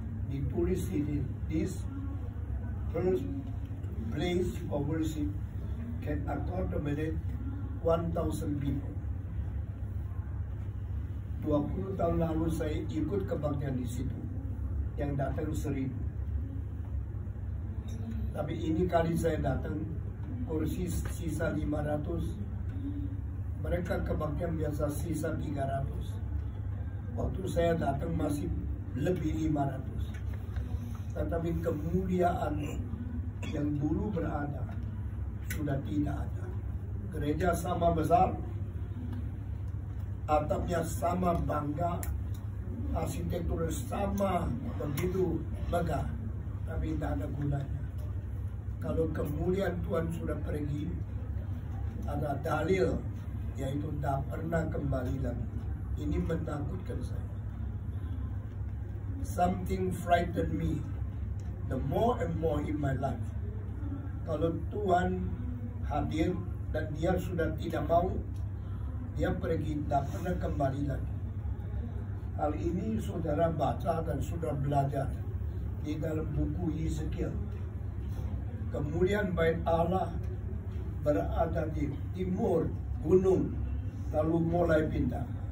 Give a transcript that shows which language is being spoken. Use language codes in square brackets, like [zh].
[id] Ditulis di [en] this first place of worship can accommodate 1,000 people. [id] 20 tahun lalu saya ikut kebaktian di situ, yang datang 1,000. Tapi ini kali saya datang, kursi sisa 500, mereka kebaktian biasa sisa 300. Waktu saya datang masih lebih 500. Tetapi kemuliaan yang dulu berada sudah tidak ada. Gereja sama besar, atapnya sama bangga, arsitektur sama begitu megah, tapi tidak ada gunanya. Kalau kemuliaan Tuhan sudah pergi, ada dalil, yaitu tak pernah kembali lagi. Ini menakutkan saya. [en] Something frightened me the more and more in my life. [id] Kalau Tuhan hadir dan dia sudah tidak mau, Dia pergi, tak pernah kembali lagi. Hal ini saudara baca dan saudara belajar di dalam buku Yeskiel. Kemudian bait Allah berada di timur gunung, lalu mulai pindah.